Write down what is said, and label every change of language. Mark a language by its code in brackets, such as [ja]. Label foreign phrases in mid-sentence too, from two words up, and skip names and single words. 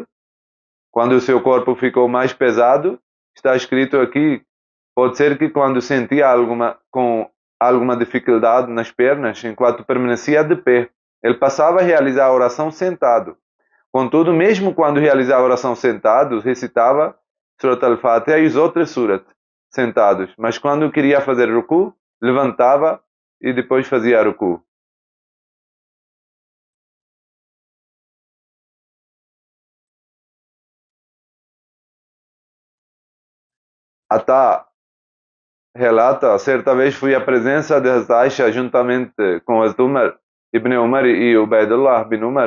[pt] Quando o seu corpo ficou mais pesado, está escrito aqui, pode ser que quando sentia alguma dificuldade nas pernas, enquanto permanecia de pé, ele passava a realizar a oração sentado. Contudo, mesmo quando realizava a oração sentado, recitava Surat al-Fatiha e os outros surat sentados. Mas quando queria fazer ruku, levantava e depois fazia ruku. Atá relata: certa vez fui à presença de Hazrat Aisha juntamente com Hazrat Umar ibn Umar e Ubaidullah bin Umar.